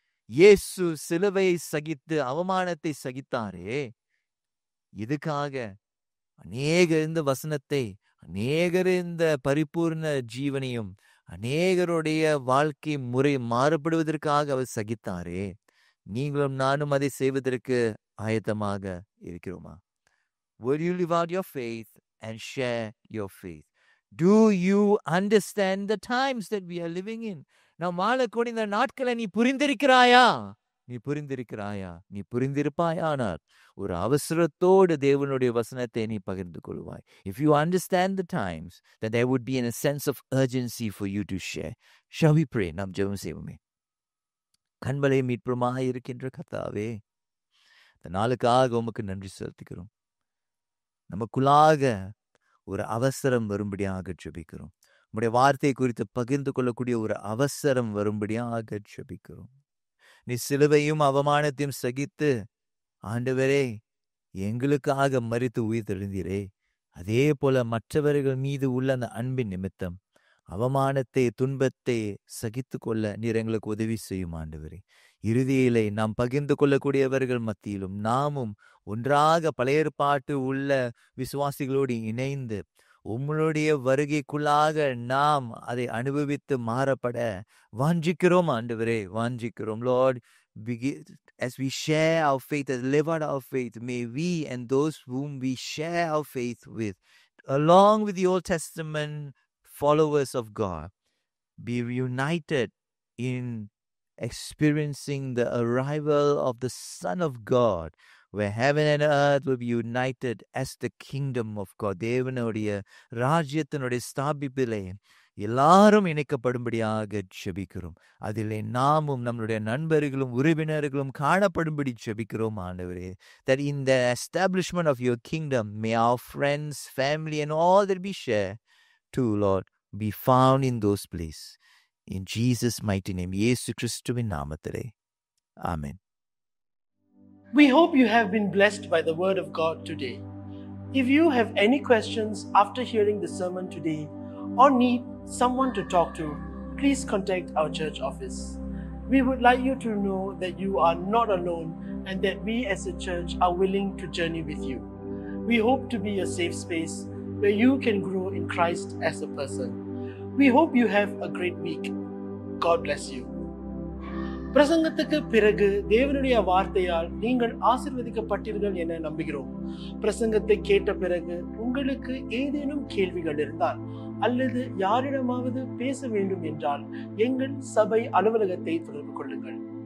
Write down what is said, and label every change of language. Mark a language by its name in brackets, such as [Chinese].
[Tamil] இயேசு சிலுவையை சகித்து அவமானத்தை சகித்தாரே, இதுக்காக அநேகர் இந்த வசனத்தை, அநேகர் இந்த பரிபூர்ண ஜீவனையும், அநேகருடைய வாழ்க்கை முறை மாறுபடுவதற்காக அவர் சகித்தாரே. நீங்களும் நானும் அதை செய்வதற்கு ஆயத்தமாக இருக்கிறோமா? [English] Will you live out your faith and share your faith? Do you understand the times that we are living in? [Tamil] நாம் வாழக்கூடிய இந்த நாட்களை நீ புரிந்திருக்கிறாயா? நீ புரிந்திருப்பாயானால் ஒரு அவசரத்தோடு தேவனுடைய வசனத்தை நீ பகிர்ந்து கொள்வாய். [English] If you understand the times, then there would be a sense of urgency for you to share. Shall we pray? [Tamil] நாம் ஜெபம் செய்வோமே. கண்மலை மீட்புமாக இருக்கின்ற கர்த்தாவே, இந்த நாளுக்காக உமக்கு நன்றி செலுத்துகிறோம். நமக்குள்ளாக ஒரு அவசரம் வரும்படியாக ஜெபிக்கிறோம். உம்முடைய வார்த்தை குறித்து பகிர்ந்து கொள்ளக்கூடிய ஒரு அவசரம் வரும்படியாக ஜெபிக்கிறோம். நீ சிலுவையும் அவமானத்தையும் சகித்து ஆண்டவரே எங்களுக்காக மரித்து உயிர் தெழுந்தீரே, அதே போல மற்றவர்கள் மீது உள்ள அந்த அன்பின் நிமித்தம் அவமானத்தை துன்பத்தை சகித்து கொள்ள நீர் எங்களுக்கு உதவி செய்யும் ஆண்டவரே. இறுதியிலே நாம் பகிர்ந்து கொள்ளக்கூடியவர்கள் மத்தியிலும் நாமும் ஒன்றாக பழைய ஏற்பாட்டு உள்ள விசுவாசிகளோடு இணைந்து உம்முடைய வருகைக்குள்ளாக நாம் அதை அனுபவித்து மாறப்பட வாஞ்சிக்கிறோம் ஆண்டவரே, வாஞ்சிக்கிறோம். [English] Lord, as we share our faith, as live out our faith, may we and those whom we share our faith with, along with the Old Testament followers of God, be reunited in experiencing the arrival of the Son of God, where heaven and earth will be united as the kingdom of God. [Tamil] தேவனுடைய ராஜ்யத்தினுடைய ஸ்தாபிப்பிலே எல்லாரும் இணைக்கப்படும்படியாக ஜெபிக்கிறோம். அதிலே நாமும் நம்முடைய நண்பர்களும் உறவினர்களும் காணப்படும்படி ஜெபிக்கிறோம் ஆண்டவரே. [English] That in the establishment of your kingdom, may our friends, family and all that we share too, Lord, be found in those places. In Jesus' mighty name, [Tamil] இயேசு கிறிஸ்துவின் நாமத்திலே. [English] Amen. We hope you have been blessed by the word of God today. If you have any questions after hearing the sermon today or need someone to talk to, please contact our church office. We would like you to know that you are not alone and that we as a church are willing to journey with you. We hope to be a safe space where you can grow in Christ as a person. We hope you have a great week. God bless you. [Tamil] பிரசங்கத்துக்கு பிறகு தேவனுடைய வார்த்தையால் நீங்கள் ஆசீர்வதிக்கப்பட்டீர்கள் என நம்புகிறோம். பிரசங்கத்தை கேட்ட பிறகு உங்களுக்கு ஏதேனும் கேள்விகள் இருந்தால் அல்லது யாரிடமாவது பேச வேண்டும் என்றால் எங்கள் சபை அலுவலகத்தை தொடர்பு கொள்ளுங்கள்.